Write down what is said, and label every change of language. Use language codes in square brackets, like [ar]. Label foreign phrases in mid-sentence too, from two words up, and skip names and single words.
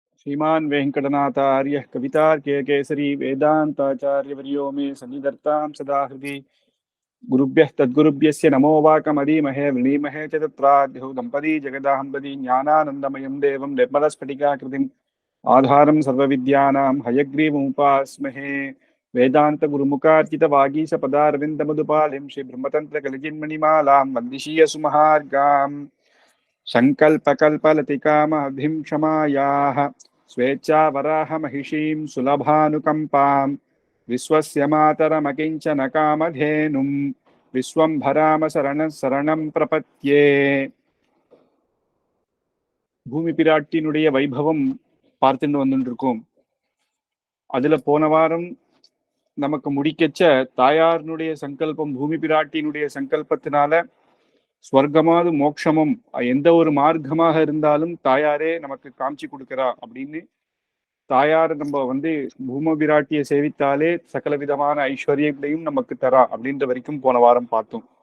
[sa] श्रीमान् वेङ्कटनाथार्यः कवितार्किककेसरी वेदान्ताचार्यवर्यो मे सन्निधत्तां सदा हृदि गुरुभ्यः तद्गुरुभ्यस्य नमो वाकमदीमहे वृणीमहे च तत्राद्यौ दम्पती जगदाहम्पदी ज्ञानानन्दमयं देवं निर्मलस्फटिकाकृतिम् आधारं सर्वविद्यानां हयग्रीवमुपास्महे वेदान्तगुरुमुखार्चितवागीशपदारविन्दमधुपालिं श्रीब्रह्मतन्त्रकलिजिन्मणिमालां वन्दिशीयसुमहार्गाम् सङ्कल्पकल्पलतिकामभिं क्षमायाः स्वेच्छावराहमहिषीं सुलभानुकम्पां विश्वस्य मातरमकिञ्चन कामधेनुं विश्वम्भराम शरणं प्रपत्ये. [ta] பூமி பிராட்டினுடைய வைபவம் பார்த்துட்டு வந்துட்டு இருக்கோம். அதுல போன வாரம் நமக்கு முடிக்கச்ச தாயாரினுடைய சங்கல்பம், பூமி பிராட்டினுடைய சங்கல்பத்தினால ஸ்வர்க்கமாவது மோட்சமும் எந்த ஒரு மார்க்கமாக இருந்தாலும் தாயாரே நமக்கு காமிச்சு கொடுக்கிறா அப்படின்னு, தாயார் நம்ம பூமி பிராட்டியை சேவித்தாலே சகல விதமான ஐஸ்வர்யங்களையும் நமக்கு தரா அப்படின்ற வரைக்கும் போன வாரம் பார்த்தோம்.